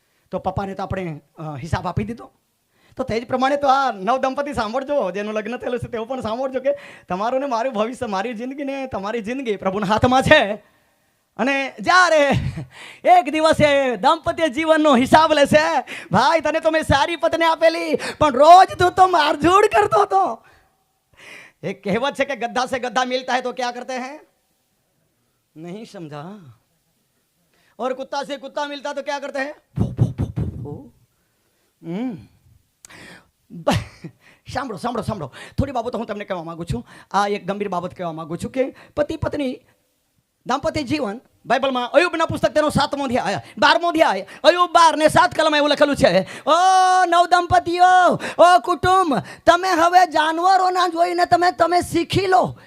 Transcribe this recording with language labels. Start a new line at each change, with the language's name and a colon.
Gujarati: તો પપ્પાને તો આપણે હિસાબ આપી દીધો. તો તે જ પ્રમાણે તો આ નવ દંપતી સાંભળજો, જેનું લગ્ન થયેલું છે તેઓ પણ સાંભળજો કે તમારું ને મારું ભવિષ્ય, મારી જિંદગી ને તમારી જિંદગી પ્રભુના હાથમાં છે. અને જ્યારે એક દિવસે દાંપત્ય જીવનનો હિસાબ લેશે, ભાઈ તને તો મેં સારી પત્ની આપેલી પણ રોજ તું તો મારઝૂડ કરતો હતો,
Hindi: एक कहावत है कि गद्दा से गद्दा मिलता है तो क्या करते हैं, नहीं समझा। और कुत्ता से कुत्ता मिलता तो क्या करते हैं, भो, भो, भो, भो, भो।
Gujarati: સાંભળો સાંભળો સાંભળો, થોડી બાબતો હું તમને કહેવા માંગુ છું. આ એક ગંભીર બાબત કહેવા માંગુ છું કે પતિ પત્ની દાંપત્ય જીવન બાઇબલમાં અયુબના પુસ્તક તેનો 7મો અધ્યાય 12મો અધ્યાય અયુબ 12 ને 7 કલમમાં એવું લખેલું છે, ઓ નવ દંપતીઓ, ઓ કુટુંબ, તમે હવે જાનવરોના જોઈને તમે શીખી લો.